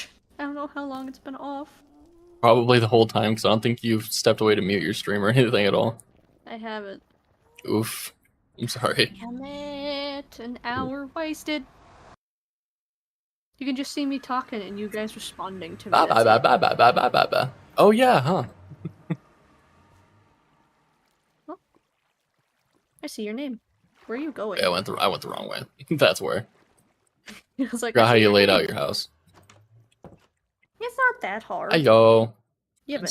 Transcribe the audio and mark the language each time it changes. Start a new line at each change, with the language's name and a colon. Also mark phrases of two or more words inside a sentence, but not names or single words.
English: I don't know how long it's been off. Probably the whole time, because I don't think you've stepped away to mute your stream or anything at all. I haven't. Oof. I'm sorry. Damn it! An hour wasted. You can just see me talking and you guys responding to me. Ba ba That's ba it. ba ba ba ba ba. Oh yeah, huh? I see your name. Where are you going? Yeah, I went the wrong way. That's where. I was like, Forgot I how see you your laid name. out your house. It's not that hard. Ayo. You have